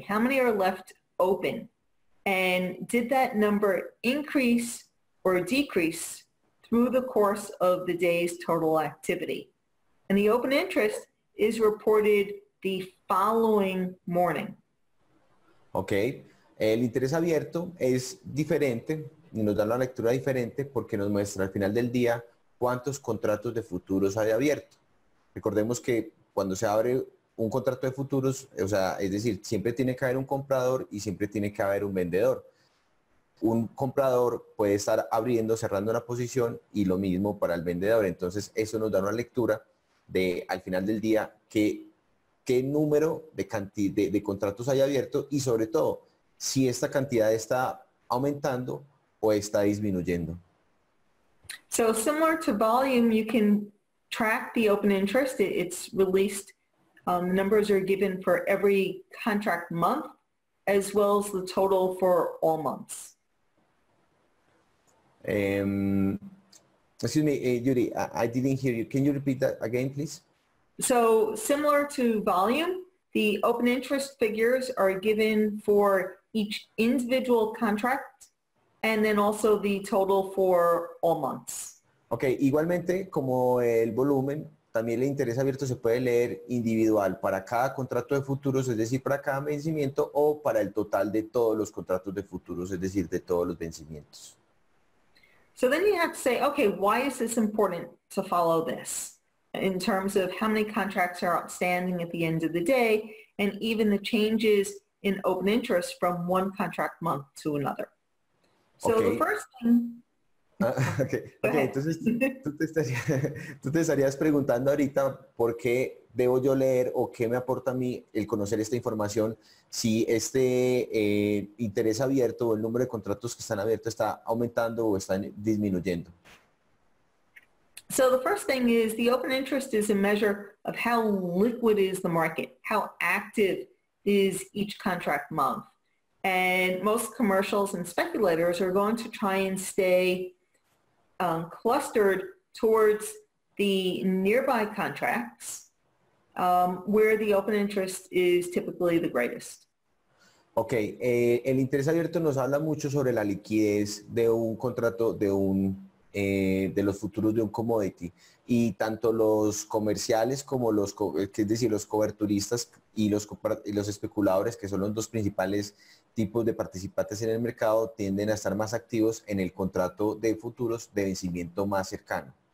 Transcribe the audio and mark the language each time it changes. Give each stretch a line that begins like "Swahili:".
English: How many are left open? And did that number increase or decrease through the course of the day's total activity? And the open interest is reported the following morning.
Spanish: Ok, el interés abierto es diferente y nos da una lectura diferente porque nos muestra al final del día cuántos contratos de futuros hay abiertos. Recordemos que cuando se abre un contrato de futuros, o sea, es decir, siempre tiene que haber un comprador y siempre tiene que haber un vendedor. Un comprador puede estar abriendo, cerrando una posición y lo mismo para el vendedor. Entonces, eso nos da una lectura de, al final del día, qué número de contratos hay abiertos y sobre todo, si esta cantidad está aumentando o está disminuyendo.
English: So similar to volume, you can track the open interest. It's released. Numbers are given for every contract month as well as the total for all months. Excuse me, Judy, I didn't hear you. Can you repeat that again, please? So similar to volume, the open interest figures are given for each individual contract and then also the total for all months.
Spanish: Ok, igualmente como el volumen, también el interés abierto se puede leer individual para cada contrato de futuros, es decir, para cada vencimiento, o para el total de todos los contratos de futuros, es decir, de todos los vencimientos.
English: So then you have to say, okay, why is this important to follow this in terms of how many contracts are outstanding at the end of the day and even the changes in open interest from one contract month to another. So Okay. the first thing... Okay.
Spanish: Entonces tú te estarías preguntando ahorita por qué debo yo leer o qué me aporta a mí el conocer esta información si este interés abierto o el número de contratos que están abiertos está aumentando o está disminuyendo.
English: So the first thing is the open interest is a measure of how liquid is the market, how active is each contract month. And most commercials and speculators are going to try and stay clustered towards the nearby contracts where the open interest is typically the greatest.
Spanish: Ok, el interés abierto nos habla mucho sobre la liquidez de un contrato, de los futuros de un commodity, y tanto los comerciales como es decir, los coberturistas y los especuladores, que son los dos principales tipos de participantes en el mercado, tienden a estar más activos en el contrato de futuros de vencimiento más cercano.